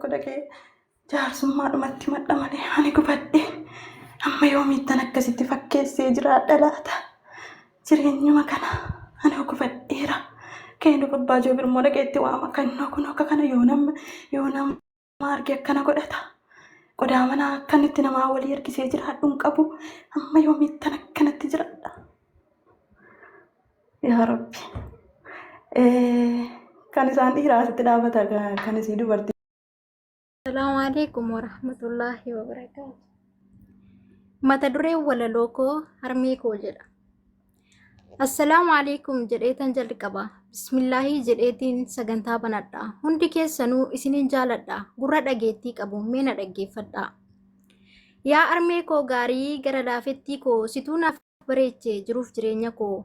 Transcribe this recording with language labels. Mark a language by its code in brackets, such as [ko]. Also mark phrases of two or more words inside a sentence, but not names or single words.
[om] dhaqee jaarsummaadhumatti madha malee ani gubadhe amma yoomiittan akkasitti fakkeessee jiraadha laata jireenyuma kana ani gubadheera ka'ee duuba baajoo bir immoo dhaqeetti waama kannoo kun akka kana yoo nama arge akkana godhata qodaa manaa akkanitti namaa walii ergisee jiraadhuun qabu amma yoomiittan akkanatti jiraadha. Yaa rabbi. Kan isaan dhiiraa asitti dhaabata kan isii dubartii. [ar] السلام عليكم ورحمة الله وبركاته. [om] Mata dureen walaloo koo harmee koo jedha. [ar] السلام عليكم [om] jedheetan jalqaba. Bismillaahi jedheetiin sagantaa banadha. Hundi keessanuu isinin jaaladha. Gurra dhageettii qabu meena dhaggeeffadha. Yaa harmee koo gaarii gara laafettii koo situu naaf bareeche jiruuf jireenya koo.